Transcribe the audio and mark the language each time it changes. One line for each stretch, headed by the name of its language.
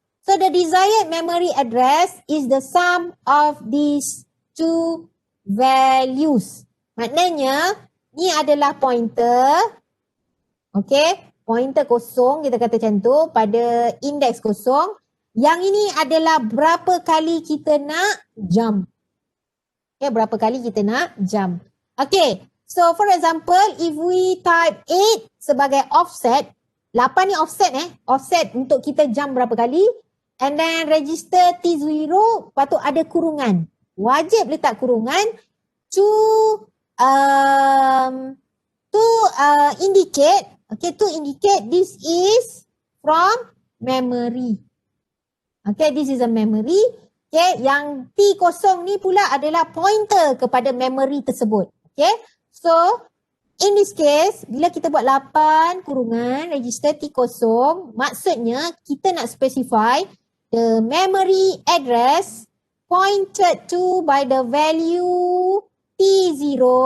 English: So, the desired memory address is the sum of these two values.
Malay: Maknanya, ni adalah pointer. Okay. Pointer kosong, kita kata macam tu, pada indeks kosong. Yang ini adalah berapa kali kita nak jump.
English: Okay, berapa kali kita nak jump. Okay, so for example, if we type 8 sebagai offset, 8 ni offset offset untuk kita jump berapa kali. And then register T0, lepas tu ada kurungan.
Malay: Wajib letak kurungan to indicate.
English: Okay, to indicate this is from memory. Okay, this is a memory.
Malay: Okay, yang T0 ni pula adalah pointer kepada memory tersebut.
English: Okay, so in this case, bila kita buat 8 kurungan register T0, maksudnya kita nak specify the memory address pointed to by the value T0.